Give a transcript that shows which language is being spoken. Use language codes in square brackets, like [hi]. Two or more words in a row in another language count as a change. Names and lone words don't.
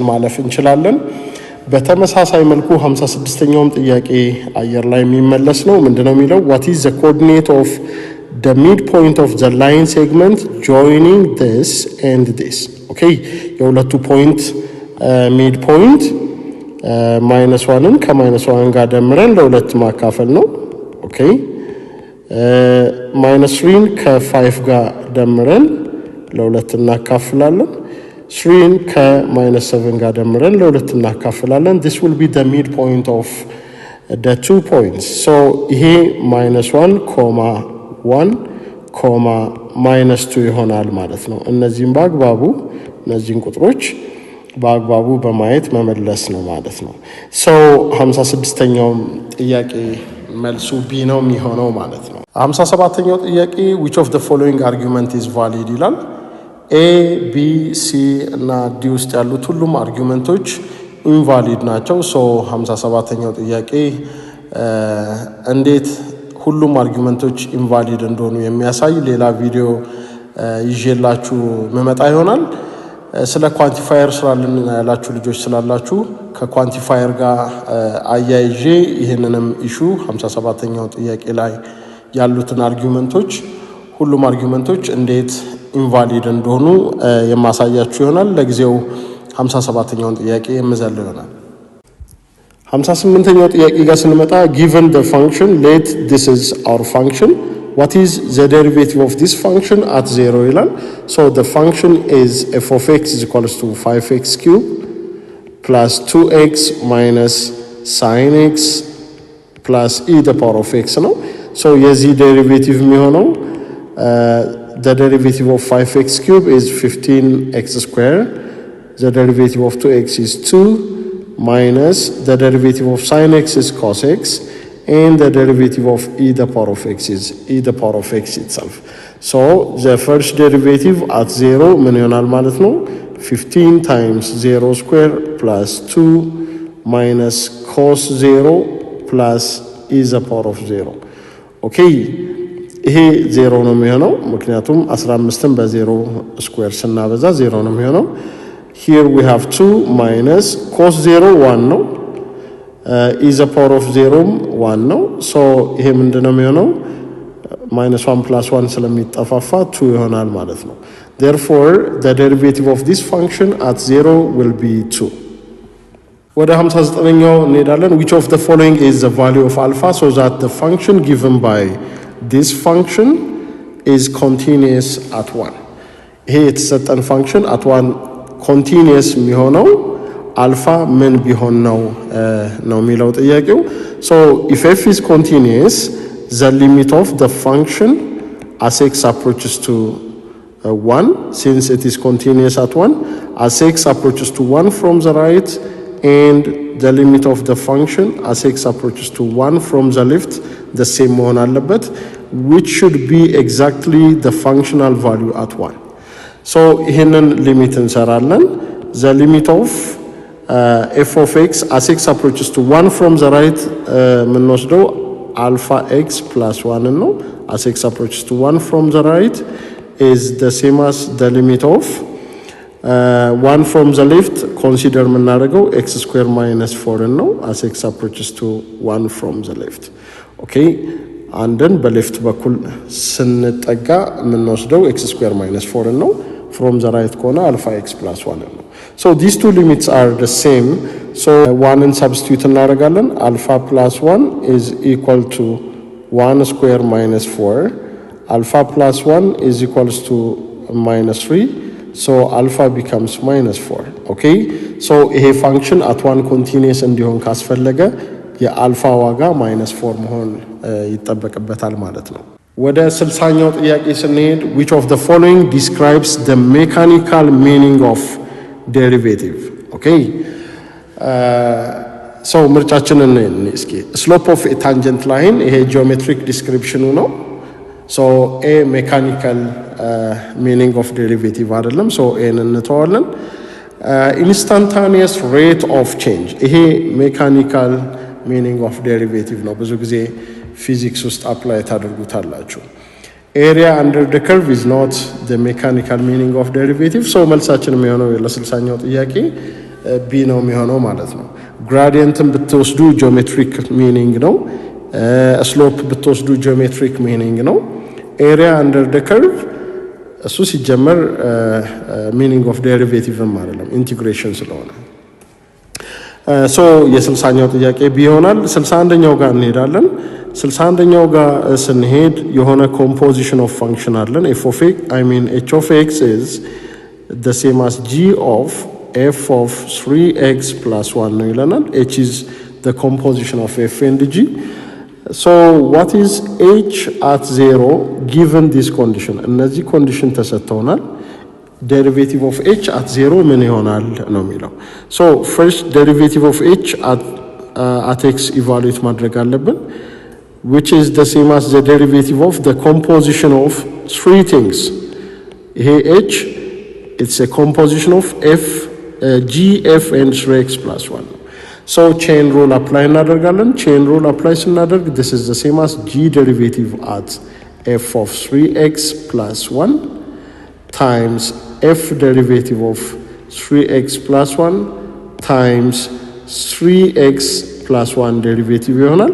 [am] ማለፍ እንችላለን በተመሳሳይ መልኩ 56ኛው ጥያቄ አየር ላይ የሚመለስ ነው ምንድነው የሚለው [en] what is the coordinate of the midpoint of the line segment joining this and this okay [am] የሁለቱ ፖይንት midpoint -1ን ከ-1 ጋር ደምረን ለሁለት ማካፈል ነው okay -3ን ከ5 ጋር ደምረን ለሁለት እናካፍላለን 3ን ከ-7 ጋር ደምረን ለሁለት እናካፍላለን [en] this will be the midpoint of the 2 points so [am] ይሄ -1 1 -2 ይሆናል ማለት ነው እነዚህን በአግባቡ እነዚህን ቁጥሮች በአግባቡ በማየት መመለስ ነው ማለት ነው so 56ኛው ጥያቄ መልሱ B ነው የሚሆነው ማለት ነው 57ኛው ጥያቄ [en] which of the following argument is valid [am] ይላል A B C እና D ውስጥ ያሉት ሁሉም [en] arguments invalid [am] ናቸው so 57ኛው ጥያቄ እንዴት ሁሉም [en] arguments invalid [am] እንደሆኑ የሚያሳይ ሌላ ቪዲዮ ይዤላችሁ መመጣ ይሆናል ስለ ኳንቲፋየር ስላልን ያላችሁ ልጆች ስላላችሁ ከኳንቲፋየር ጋር አያይዤ ይሄንንም ኢሹ 57ኛው ጥያቄ ላይ ያሉትን አርጊውመንቶች ሁሉም አርጊውመንቶች እንዴት ኢንቫሊድ እንደሆኑ የማሳያችሁ ይሆናል ለጊዜው 57ኛው ጥያቄ የምዘለው ይሆናል 58ኛው ጥያቄ ጋር ስንመጣ [en] given the function let this is our function what is the derivative of this function at 0 ይላል so the function is f of x is equals to 5x cubed plus 2x minus sin x plus e the power of x ነው so የዚህ derivative የሚሆነው the derivative of 5x cubed is 15x squared the derivative of 2x is 2 minus the derivative of sin x is cos x and the derivative of e the power of x is e the power of x itself. So the first derivative at 0 [am] ምን ይሆናል ማለት ነው [en] 15 times 0 square plus 2 minus cos 0 plus e the power of 0. [am] Okay, ይሄ 0 ነው የሚሆነው ምክንያቱም 15ን በ0 ስኩዌር ስናበዛ 0 ነው የሚሆነው. [en] Here we have 2 minus cos 0 1 ነው e the power of 0 1 ነው. [am] So ይሄ ምንድነው የሚሆነው [en] minus 1 plus 1 [am] ስለሚጠፋፋ 2 ይሆናል ማለት ነው. [en] Therefore the derivative of this function at 0 will be 2. [am] ወደ 59ኛው እንሄዳለን. [en] Which of the following is the value of alpha so that the function given by this function is continuous at 1? [am] ይሄ የተሰጠን [en] function at 1 continuous [am] የሚሆነው alpha ምን ቢሆን ነው የሚለው ጥያቄው. [en] So if f is continuous, the limit of the function as x approaches to 1, since it is continuous at 1, as x approaches to 1 from the right, and the limit of the function as x approaches to 1 from the left, the same [am] መሆን አለበት, [en] which should be exactly the functional value at 1. [am] So ይሄንን ሊሚት እንሰራለን. [en] The limit of f of x as x approaches to 1 from the right የምንወስደው alpha x plus 1 ነው. As x approaches to 1 from the right is the same as the limit of 1 from the left consider የምናደርገው x square minus 4 ነው. As x approaches to 1 from the left. Okay, and then [am] በሌፍት በኩል ስንጠጋ የምንወስደው [en] x square minus 4 ነው. From the right corner alpha x plus 1 ነው. So these two limits are the same. So 1 and substitute እናደርጋለን. Alpha plus 1 is equal to 1 square minus 4. Alpha plus 1 is equals to minus 3. So alpha becomes minus 4. Okay, so ይሄ function at 1 continuous [am] እንዲሆን ካስፈለገ የአልፋ ዋጋ [en] minus 4 [am] መሆን ይጠበቅበታል ማለት ነው። ወደ 60ኛው ጥያቄ ስንሄድ [en] which of the following describes the mechanical meaning of derivative? Okay, so [am] ምርጫችንን እስኪ [en] slope of a tangent line ይሄ geometric description ነው. So a mechanical meaning of derivative አይደለም. [am] So a እንተዋለን. [en] Instantaneous rate of change ይሄ mechanical meaning of derivative ነው. [am] ብዙ ጊዜ physics ውስጥ apply ታደርጉታላችሁ. [en] Area under the curve is not the mechanical meaning of derivative. [am] So መልሳችን የሚሆነው ለ60ኛው ጥያቄ b ነው የሚሆነው ማለት ነው. Gradientን ብትወስዱ [en] geometric meaning [am] ነው. slope ብትወስዱ [en] geometric meaning [am] ነው. [en] Area under the curve [am] እሱ ሲጀመር [en] meaning of derivative [am] ማለት ነው [en] integration ስለሆነ. [am] So የ60ኛው ጥያቄ b ይሆናል። 61ኛው ጋር እንሄዳለን. 61ኛው ጋር ስንሄድ የሆነ [en] composition of function [am] አለን. [en] f of x h of x is the same as g of f of 3x plus 1 [am] ነው ይለናል. [en] h is the composition of f and g. So what is h at 0 given this condition? እነዚህ condition ተሰጥተውናል. Derivative of h at 0 [am] ምን ይሆናል ነው የሚለው. [en] So first derivative of h at x evaluate [am] ማድረግ አለብን, [en] which is the same as the derivative of the composition of three things. ይሄ h it's a composition of f g f and 3x plus 1. So chain rule apply እናደርጋለን. chain rule apply ስናደርግ this is the same as g derivative at f of 3x plus 1 times f derivative of 3x plus 1 times 3x plus 1 derivative ይሆናል.